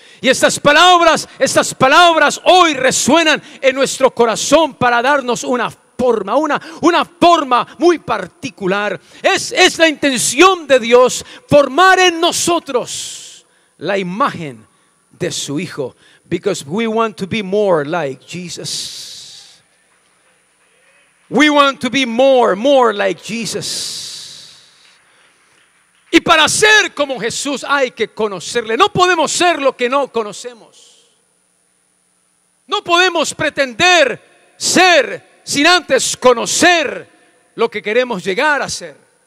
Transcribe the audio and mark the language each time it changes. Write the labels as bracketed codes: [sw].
[es] Y estas palabras hoy resuenan en nuestro corazón para darnos una forma muy particular. Es la intención de Dios formar en nosotros la imagen de su Hijo. [en] Because we want to be more like Jesus. We want to be more like Jesus. [es] Y para ser como Jesús hay que conocerle. No podemos ser lo que no conocemos. No podemos pretender ser sin antes conocer lo que queremos llegar a ser.